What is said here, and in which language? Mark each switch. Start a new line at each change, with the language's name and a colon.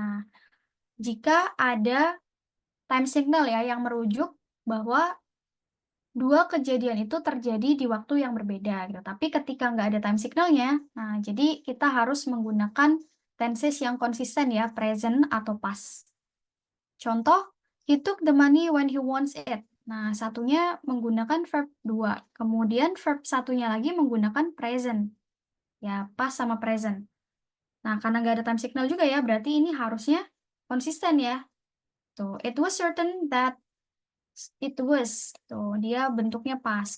Indonesian: Nah, jika ada time signal ya yang merujuk bahwa dua kejadian itu terjadi di waktu yang berbeda gitu. Tapi ketika nggak ada time signalnya, nah jadi kita harus menggunakan tenses yang konsisten ya, present atau past.
English: Contoh, he took the money when he wants it.
Indonesian: Nah, satunya menggunakan verb 2. Kemudian verb satunya lagi menggunakan present. Ya, past sama present. Nah, karena nggak ada time signal juga ya, berarti ini harusnya konsisten ya.
English: Tuh, it was certain that it was,
Indonesian: tuh dia bentuknya pas.